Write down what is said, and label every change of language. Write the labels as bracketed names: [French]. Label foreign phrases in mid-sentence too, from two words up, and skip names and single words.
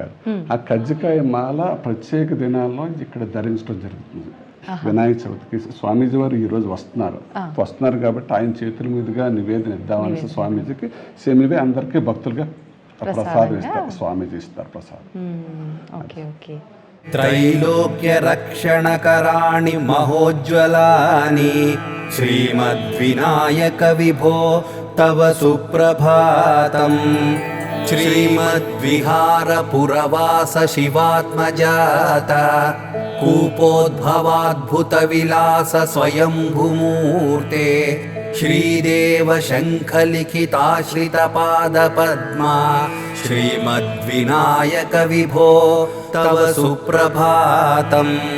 [Telugu] ఆ కజ్జికాయ మాల ప్రత్యేక దినాల్లో ఇక్కడ ధరించడం జరుగుతుంది. వినాయక చవితికి స్వామీజీ వారు ఈ రోజు వస్తున్నారు కాబట్టి ఆయన చేతుల మీదుగా నివేదన ఇద్దామని స్వామీజీకి సేమివే అందరికీ భక్తులుగా ప్రసాదం ఇస్తారు. స్వామీజీ ఇస్తారు ప్రసాదం. [Sanskrit] त्रैलोक्य रक्षणकराणि महोज्ज्वलानि श्रीमद्विनायक विभो तव सुप्रभातम्। श्रीमद्विहारपुरवास शिवात्मजात कूपोद्भवाद्भुत विलास स्वयंभूमूर्ते श्रीदेव शङ्खलिखिताश्रित पादपद्मा श्रीमद्विनायक विभो तव सुप्रभातम्।